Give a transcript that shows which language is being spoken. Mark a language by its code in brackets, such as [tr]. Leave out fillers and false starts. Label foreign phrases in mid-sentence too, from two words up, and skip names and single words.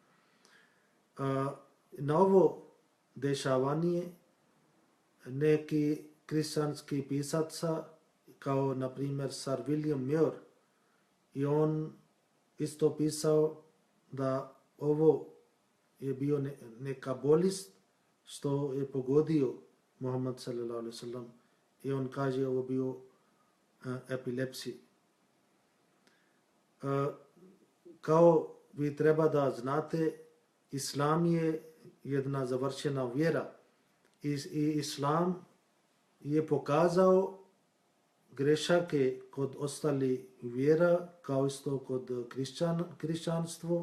[bs] Na ovo dešavanje neki kršćanski pisaca, kao na primjer Sir William Muir, i on isto pisao da ovo je bio neka bolest što je pogodio Muhammed [ar] صلى الله عليه وسلم, [bs] i on kaže ovo bio epilepsija. Kao vi treba da znate, Islam je jedna završena vjera i Islam je pokazao grešake kod ostali vjera, kao isto kod kršćanstvo.